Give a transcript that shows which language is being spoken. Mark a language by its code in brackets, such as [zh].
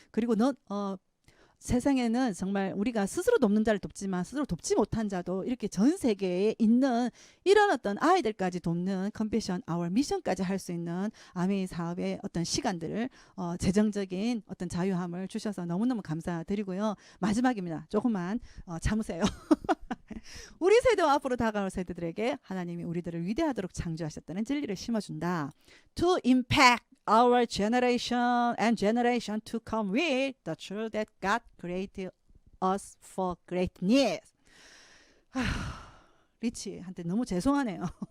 [ko] 그리고 세상에는 정말 우리가 스스로 돕는 자를 돕지만 스스로 돕지 못한 자도 이렇게 전 세계에 있는 이런 어떤 아이들까지 돕는 컴패션 아워 미션까지 할 수 있는 아메이 사업의 어떤 시간들을 재정적인 어떤 자유함을 주셔서 너무너무 감사드리고요. 마지막입니다. 조금만 참으세요. 우리 세대와 앞으로 다가올 세대들에게 하나님이 우리들을 위대하도록 창조하셨다는 진리를 심어준다. [en] To impact our generation and generation to come with the truth that God created us for greatness. [ko] 리치한테 너무 죄송하네요.